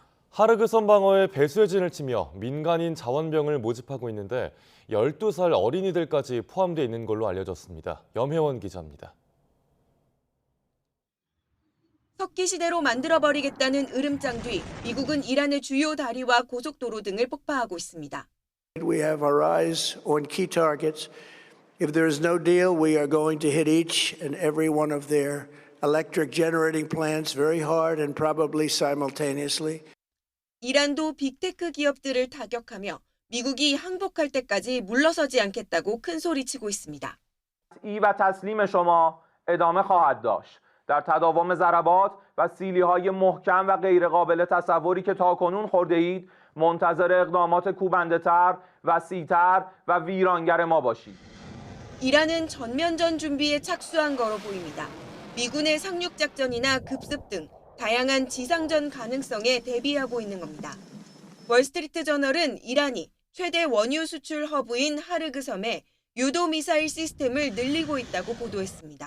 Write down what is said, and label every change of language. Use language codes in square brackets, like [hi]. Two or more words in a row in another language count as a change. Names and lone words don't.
[ko] 하르그선 방어에 배수의 진을 치며 민간인 자원병을 모집하고 있는데 12살 어린이들까지 포함되어 있는 걸로 알려졌습니다. 염혜원 기자입니다. 석기 시대로 만들어버리겠다는 으름장 뒤 미국은 이란의 주요 다리와 고속도로 등을 폭파하고 있습니다. [en] We have our eyes on key targets. If there is no deal, we are going to hit each and every one of their electric generating plants very hard and probably simultaneously. [ko] 이란도 빅테크 기업들을 타격하며 미국이 항복할 때까지 물러서지 않겠다고 큰 소리치고 있습니다. [fa] 이 و تسلیم شما ادامه خواهد داشت. در تداوم ضربات و سیلی‌های محکم و غیرقابل تصوری که تاکنون خورده اید منتظر اقدامات کوبنده‌تر، وسیع‌تر و ویرانگر ما باشید. [ko] 이란은 전면전 준비에 착수한 거로 보입니다. 미군의 상륙작전이나 급습 등 다양한 지상전 가능성에 대비하고 있는 겁니다. 월스트리트 저널은 이란이 최대 원유 수출 허브인 하르그 섬에 유도 미사일 시스템을 늘리고 있다고 보도했습니다.